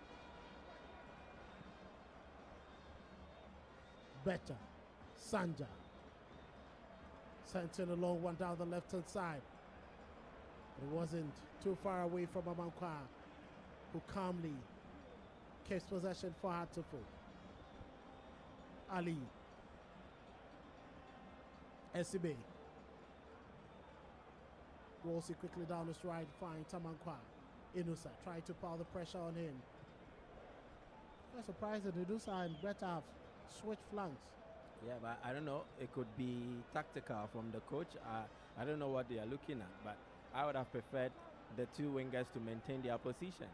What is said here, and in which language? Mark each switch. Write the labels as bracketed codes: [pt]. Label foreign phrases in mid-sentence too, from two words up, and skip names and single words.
[en] Better. Sanja. Sent in a long one down the left-hand side. It wasn't too far away from Amankwa, who calmly keeps possession for Hattiful. Ali. SCB. Rolls it quickly down his right, finds Amankwa. Inusa trying to pile the pressure on him. I'm surprised that Inusa and Brett have switched flanks. Yeah, but I don't know. It could be tactical from the coach. I don't know what they are looking at, but I would have preferred the two wingers to maintain their positions.